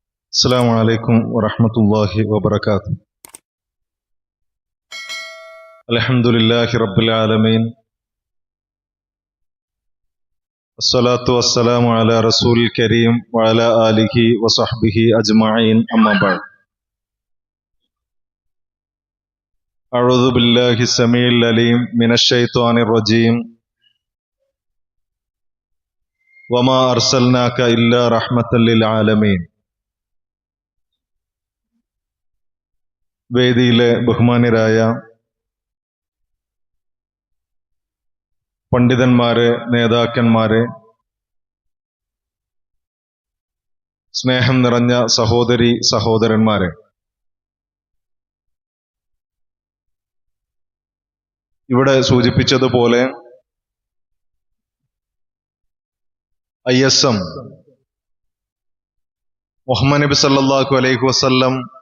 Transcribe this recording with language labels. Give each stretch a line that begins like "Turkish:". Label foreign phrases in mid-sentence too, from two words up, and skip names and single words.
Arabic: السلام عليكم ورحمة الله وبركاته. الحمد لله رب العالمين، الصلاة والسلام على رسول الكريم وعلى آله وصحبه أجمعين، أما بعد. أعوذ بالله السميع العليم من الشيطان الرجيم. وما أرسلناك إلا رحمة للعالمين.
Malayalam: വേദിയിലെ ബഹുമാന്യരായ പണ്ഡിതന്മാരെ, നേതാക്കന്മാരെ, സ്നേഹം നിറഞ്ഞ സഹോദരി സഹോദരന്മാരെ, ഇവിടെ സൂചിപ്പിച്ചതുപോലെ ISM മുഹമ്മദ് നബി
Arabic: صلى الله عليه وسلم